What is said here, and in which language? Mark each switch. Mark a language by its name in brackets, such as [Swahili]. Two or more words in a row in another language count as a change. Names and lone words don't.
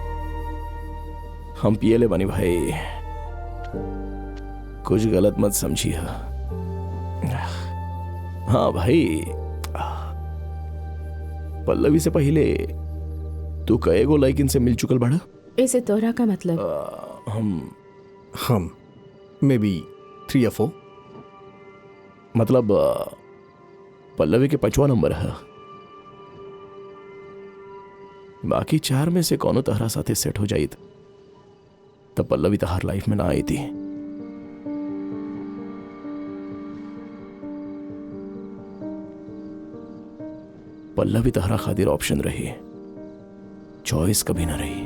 [Bhojpuri] हम पिए ले बनी भाई, कुछ गलत मत समझिए। हाँ भाई, पल्लवी से पहले तू कएगो लड़किन से मिल चुकल बड़ा? इसे तोहरा का मतलब? हम [English] may be [Bhojpuri] 3 or 4। मतलब पल्लवी के 5वां नंबर है। बाकी 4 में से कौनो तहरा साथे सेट हो जाई तब पल्लवी तहार लाइफ में ना आई थी। पल्लवी तहरा खातिर ऑप्शन रही, चॉइस कभी ना रही।